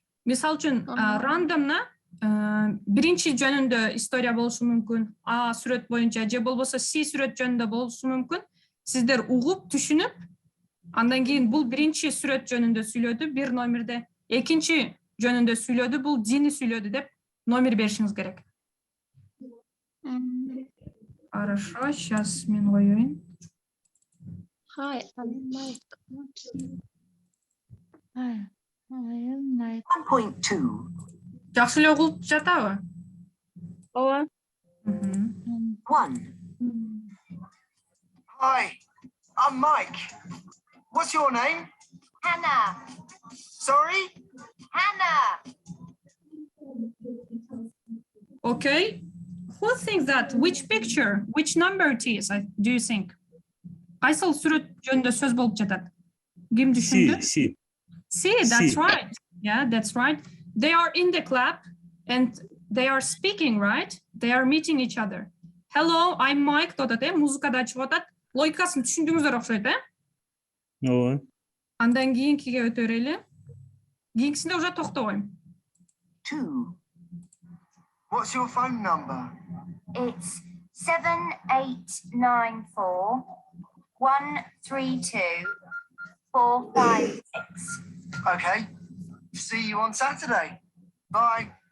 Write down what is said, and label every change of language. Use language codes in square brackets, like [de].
[ky] Мисал үчүн, рандомна биринчи жөнүндө история болушу мүмкүн. А сүрөт боюнча же болбосо С сүрөт жөнүндө болушу мүмкүн. Сиздер угуп, түшүнүп, андан кийин бул биринчи сүрөт жөнүндө сүйлөдү, бир номерде. Экинчи жөнүндө сүйлөдү, бул дини сүйлөдү деп номер беришиңиз керек. [ru] Хорошо, сейчас [ky] мен коеюн. [en] Hi, I'm Mike. 1.2. [ky] Жакшы эле угулуп жатабы? Ооба. 1. [en] Hi, I'm Mike. What's your name? Hannah. Sorry? Hannah. Okay. Who thinks that? Which picture? Which number it is? Do you think? [ky] Кайсыл сүрөт жөнүндө сөз болуп жатат? Ким түшүндү? [en] See, that's right. Yeah, that's right. They are in the club and they are speaking, right? They are meeting each other. Hello, I'm Mike. [ky] Музыкада чыгып атат. Логикасын түшүндүңүздөр окшойт, Ооба. Андан кийинкиге өтө берели. Кийинкисинде уже токтобойм. 2. [en] What's your phone number? It's 7894 132 456. Okay. See you on Saturday. Bye.